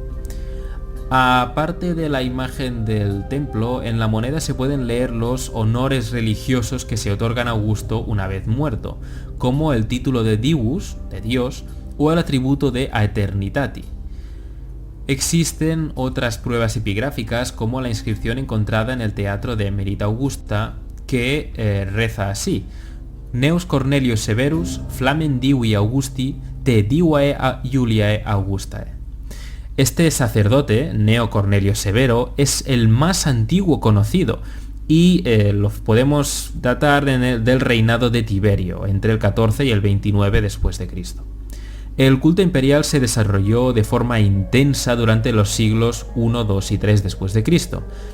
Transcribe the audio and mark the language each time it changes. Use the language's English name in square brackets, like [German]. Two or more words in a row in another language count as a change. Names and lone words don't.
[Spanish] Aparte de la imagen del templo, en la moneda se pueden leer los honores religiosos que se otorgan a Augusto una vez muerto, como el título de Divus, de Dios, o el atributo de Aeternitati. Existen otras pruebas epigráficas, como la inscripción encontrada en el teatro de Emerita Augusta, que reza así: [Latin] Neus Cornelius Severus, flamen divi Augusti, te divae Juliae Augustae. [Spanish] Este sacerdote, Neo Cornelio Severo, es el más antiguo conocido y lo podemos datar del reinado de Tiberio, entre el 14 y el 29 después de Cristo. El culto imperial se desarrolló de forma intensa durante los siglos I, II y III después de Cristo.